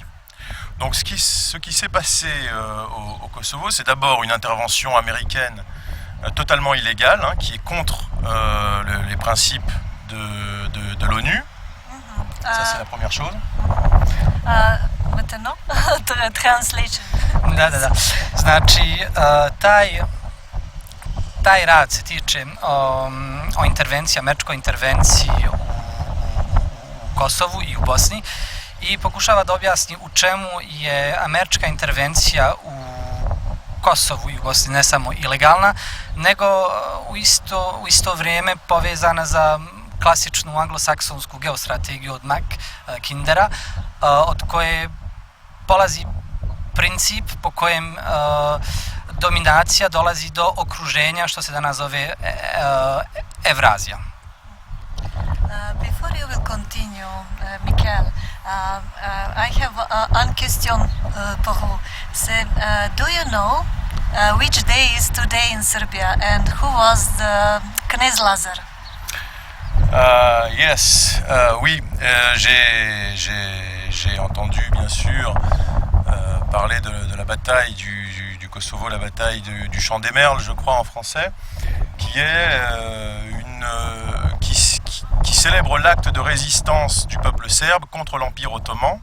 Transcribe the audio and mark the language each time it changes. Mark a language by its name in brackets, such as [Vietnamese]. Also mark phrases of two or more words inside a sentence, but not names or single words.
[French] Donc ce qui s'est passé au Kosovo, c'est d'abord une intervention américaine totalement illégale, qui est contre les principes de l'ONU. Ça c'est la première chose. Maintenant, translation. [Serbian] Da. Znači, taj rad se tiče o intervenciji, američkoj intervenciji u Kosovu i u Bosni i pokušava da objasni u čemu je američka intervencija u Kosovu i u Bosni ne samo ilegalna, nego u isto vrijeme povezana za klasičnu anglosaksonsku geostrategiju od Mackindera, od koje polazi princip po kojem dominacija dolazi do okruženja što se danas zove Evrazija. [English] Before you will continue, Michael, I have one question for you. Do you know which day is today in Serbia and who was the Knez Lazar? [French] Yes, oui, j'ai entendu bien sûr parler de la bataille du Kosovo, la bataille du Champ des Merles, je crois en français, qui est qui célèbre l'acte de résistance du peuple serbe contre l'Empire ottoman.